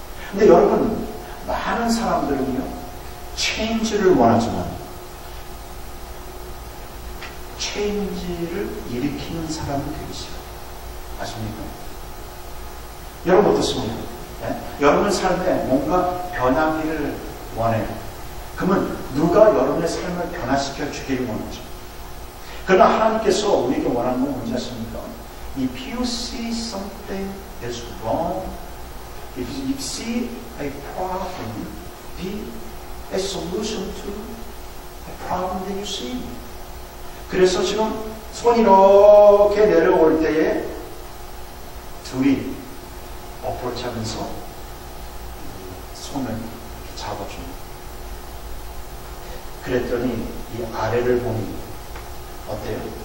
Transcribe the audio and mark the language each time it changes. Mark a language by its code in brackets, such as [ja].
[ko] 근데 여러분, 많은 사람들은요, change를 원하지만 체인지를 일으키는 사람은 되기 싫어요. 아십니까? 여러분 어떻습니까? 네? 여러분 삶에 뭔가 변하기를 원해요. 그러면 누가 여러분의 삶을 변화시켜 주기를 원하죠. 그러나 하나님께서 우리에게 원하는 건 뭔지 아십니까? [en] If you see something is wrong, if you see a problem, be a solution to a problem that you see. [ko] 그래서 지금 손이 이렇게 내려올 때에 둘이 어프로치 하면서 손을 잡아줍니다. 그랬더니 이 아래를 보니 어때요?